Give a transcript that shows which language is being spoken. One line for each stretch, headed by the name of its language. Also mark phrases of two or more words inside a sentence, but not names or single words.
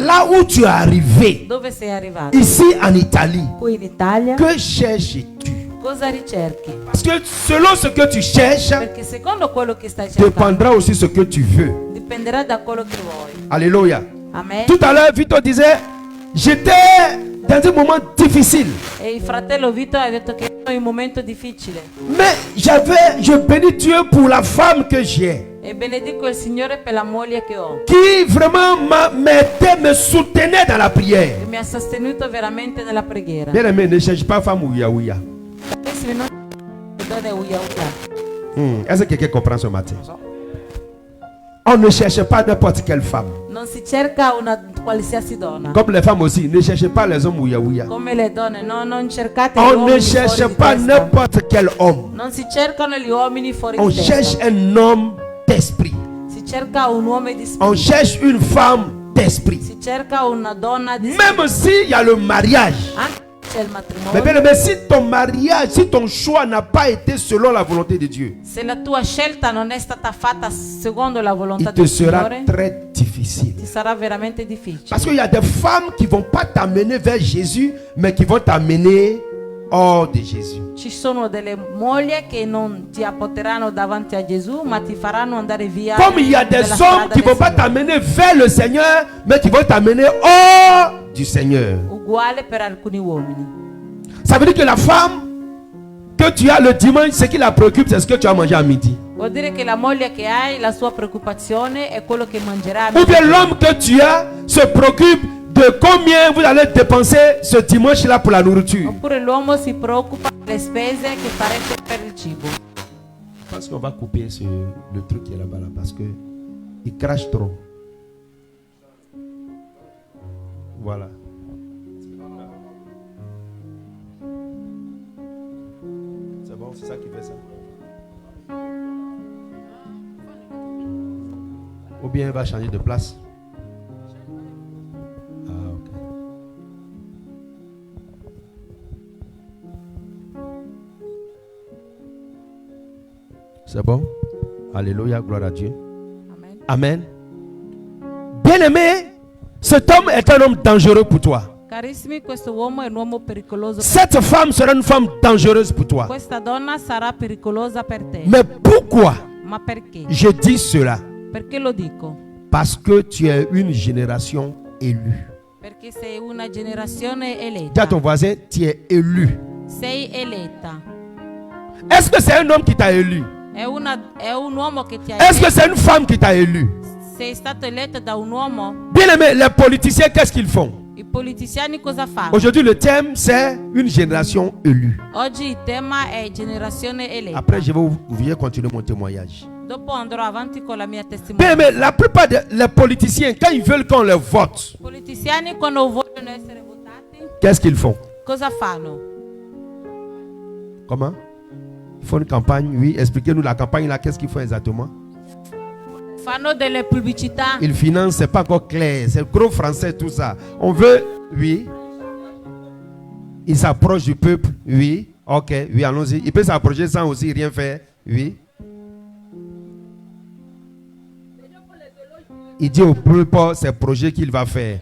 French: Là où tu es arrivé,
Italian: Dove sei arrivato?
French: ici en Italie,
Italian: Qui in Italia
French: que cherches-tu?
Italian: cosa ricerchi?
French: Parce que selon ce que tu cherches,
Italian: Perché secondo quello che stai cercando
French: dépendra aussi ce que tu veux.
Italian: dipenderà da quello che vuoi.
French: Alléluia. Amen. Tout à l'heure, Vito disait, j'étais dans un moment difficile.
Italian: E il fratello Vito ha detto che è un momento difficile.
French: Mais je bénis Dieu pour la femme que j'ai.
Italian: E benedico il Signore per la moglie che ho,
French: Qui vraiment m'aidait, me soutenait dans la prière.
Italian: che mi ha sostenuto veramente nella preghiera.
French: Bien aimé, ne cherche pas femme ouïa ouïa.
Italian: Carissimi, non donne uia uia.
French: Est-ce que quelqu'un comprend ce matin? On ne cherche pas n'importe quelle femme.
Italian: Non si cerca una qualsiasi donna.
French: Comme les femmes aussi, ne cherchez pas les hommes ouïa ouïa.
Italian: Come le donne, no, non cercate gli
French: On
Italian: uomini
French: ne cherche
Italian: fuori di
French: pas
Italian: testa.
French: n'importe quel homme.
Italian: Non si cercano gli uomini fuori
French: On
Italian: di testa.
French: cherche un homme d'esprit.
Italian: Si cerca un uomo di
French: On
Italian: spirito.
French: cherche une femme d'esprit.
Italian: Si cerca una donna di spirito.
French: Même s'il y a le mariage.
Italian: Anche se c'è il
French: Mais
Italian: matrimonio.
French: bien aimé, si ton mariage, si ton choix n'a pas été selon la volonté de Dieu,
Italian: Se la tua scelta non è stata fatta secondo la volontà
French: il te
Italian: del
French: sera
Italian: Signore,
French: très difficile.
Italian: ti sarà veramente difficile.
French: Parce qu'il y a des femmes qui ne vont pas t'amener vers Jésus, mais qui vont t'amener hors de Jésus.
Italian: Ci sono delle mogli che non ti porteranno davanti a Gesù, ma ti faranno andare via.
French: Comme il y a des
Italian: dalla
French: hommes
Italian: strada
French: qui ne
Italian: del
French: vont pas
Italian: Signore.
French: t'amener vers le Seigneur, mais qui vont t'amener hors du Seigneur.
Italian: Uguale per alcuni uomini.
French: Ça veut dire que la femme que tu as le dimanche, ce qui la préoccupe, c'est ce que tu as mangé à midi.
Italian: Vuol dire che la moglie che hai, la sua preoccupazione è quello che mangerà.
French: Ou bien l'homme que tu as se préoccupe de combien vous allez dépenser ce dimanche-là pour la nourriture.
Italian: Oppure l'uomo si preoccupa delle spese che farete per il cibo.
French: Je pense qu'on va couper le truc qui est là-bas là, parce que il crache trop. Voilà. C'est bon, c'est ça qui fait ça. Ou bien il va changer de place. Ah, ok. C'est bon? Alléluia, gloire à Dieu. Amen. Amen. Bien-aimé, cet homme est un homme dangereux pour toi.
Italian: Carissimi, questo uomo è un uomo pericoloso.
French: Cette femme sera une femme dangereuse pour toi.
Italian: Questa donna sarà pericolosa per te.
French: Mais pourquoi
Italian: Ma perché?
French: je dis cela?
Italian: Perché lo dico?
French: Parce que tu es une génération élue.
Italian: Perché sei una generazione
French: Dis à
Italian: eletta.
French: ton voisin, tu es élu.
Italian: Sei eletta.
French: Est-ce que c'est un homme qui t'a élu?
Italian: È un uomo che ti ha
French: Est-ce que
Italian: eletto.
French: c'est une femme qui t'a élu?
Italian: Sei stato eletto da un uomo.
French: Bien-aimé, les politiciens, qu'est-ce qu'ils font?
Italian: I politiciani cosa fanno?
French: Aujourd'hui, le thème, c'est une génération élue.
Italian: Oggi il tema è generazione eletta.
French: Après, je vais continuer mon témoignage.
Italian: Dopo andrò avanti con la mia
French: Bien,
Italian: testimonianza.
French: mais la plupart des politiciens, quand ils veulent qu'on les vote,
Italian: I politiciani quando vogliono essere votati,
French: qu'est-ce qu'ils font?
Italian: cosa fanno?
French: Comment? Ils font une campagne, oui. Expliquez-nous la campagne là, qu'est-ce qu'ils font exactement?
Italian: Fanno delle pubblicità.
French: Ils financent, c'est pas encore clair. C'est gros français tout ça. On veut, oui. Ils s'approchent du peuple, oui. Ok, oui, allons-y. Il peut s'approcher sans aussi rien faire, oui. Il dit au peuple ses projets qu'il va faire.